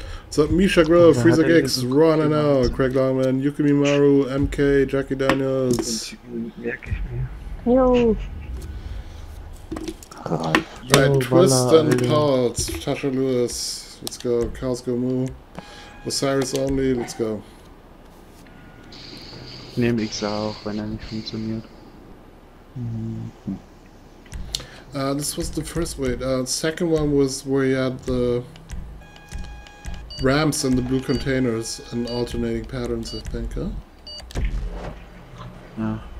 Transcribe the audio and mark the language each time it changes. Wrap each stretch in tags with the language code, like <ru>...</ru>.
<en>So Misha Grove, Freezer Gigs, Ron and L, Craig Longman, Yukimi Maru, MK, Jackie Daniels. Jo. Right, Twist and Pulse, Tasha Lewis, let's go. Cows Go Moo, Osiris Only, let's go.</en> <de>Nehme X auch, wenn er nicht funktioniert.</de> <en>This was the first wait. Second one was where you had the ramps and the blue containers and alternating patterns, I think, huh?</en> <de>Ja.</de>